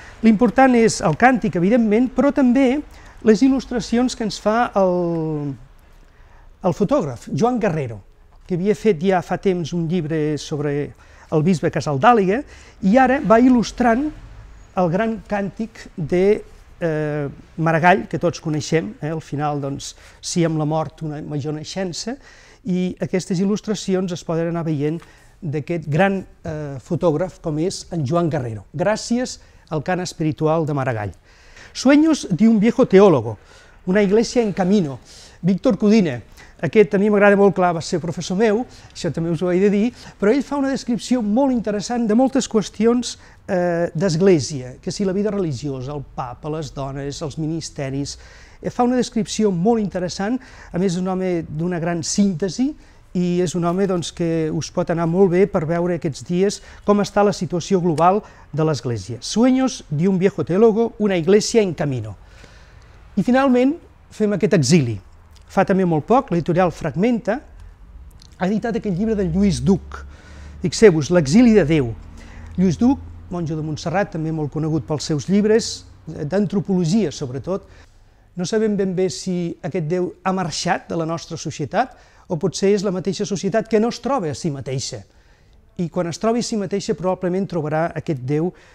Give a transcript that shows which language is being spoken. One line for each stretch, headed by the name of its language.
Catalan: L'important és el càntic, evidentment, però també les il·lustracions que ens fa el fotògraf, Joan Guerrero, que havia fet ja fa temps un llibre sobre el bisbe Casaldàliga i ara va il·lustrant el gran càntic de Maragall, que tots coneixem, al final, sí, amb la mort, una major naixença, i aquestes il·lustracions es poden anar veient d'aquest gran fotògraf com és en Joan Guerrero. Gràcies al cant espiritual de Maragall.
Spanish: Sueños de un viejo teólogo, una iglesia en camino, Víctor Codina.
Catalan: Aquest a mi m'agrada molt, clar, va ser professor meu, això també us ho he de dir, però ell fa una descripció molt interessant de moltes qüestions d'església, que si la vida religiosa, el papa, les dones, els ministeris, fa una descripció molt interessant, a més és un home d'una gran síntesi, i és un home que us pot anar molt bé per veure aquests dies com està la situació global de l'Església.
Spanish: Sueños de un viejo teólogo, una iglesia en camino.
Catalan: I finalment fem aquest exili. Fa també molt poc, l'editorial Fragmenta ha editat aquest llibre de Lluís Duc. Fixeu-vos, L'exili de Déu. Lluís Duc, monjo de Montserrat, també molt conegut pels seus llibres, d'antropologia sobretot. No sabem ben bé si aquest Déu ha marxat de la nostra societat o potser és la mateixa societat que no es troba a si mateixa. I quan es trobi a si mateixa probablement trobarà aquest Déu